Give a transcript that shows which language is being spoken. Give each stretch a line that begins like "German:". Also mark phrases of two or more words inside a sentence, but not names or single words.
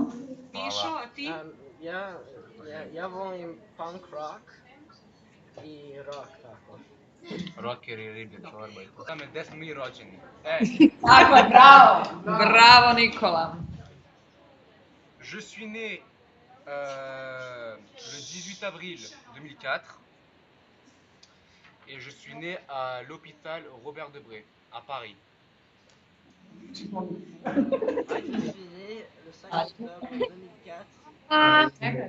Serbian: Mišo, a ti? Ja volim
English: punk rock
Serbian: i rock, tako. Rocker i riblja čorba i to. Zname, gde smo mi rođeni? Tako je, bravo! Bravo, Nikola.
French: Je suis né le 18 avril 2004 et je suis né à l'hôpital Robert Debré, à Paris. Je suis né le 5 octobre 2004.